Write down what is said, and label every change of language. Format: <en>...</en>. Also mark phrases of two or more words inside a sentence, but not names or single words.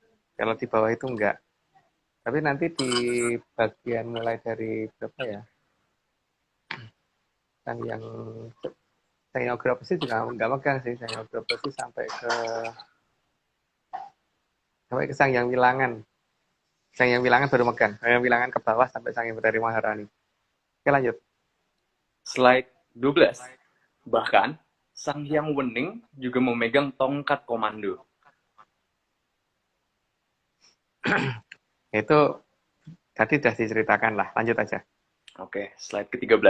<id>Kalau di bawah itu enggak. Tapi nanti di bagian mulai dari berapa ya? Kan yang stenografis sih juga nggak megang sih, stenografis sih sampai ke Sang Hyang Wilangan. Sang Hyang Wilangan baru megang. Sang Hyang Wilangan ke bawah sampai Sang Hyang Betari Maharani. Oke, lanjut. Slide 12. Bahkan, Sang Hyang Wening juga memegang tongkat komando. Itu tadi sudah diceritakan lah. Lanjut aja. Oke, slide ke-13.</id>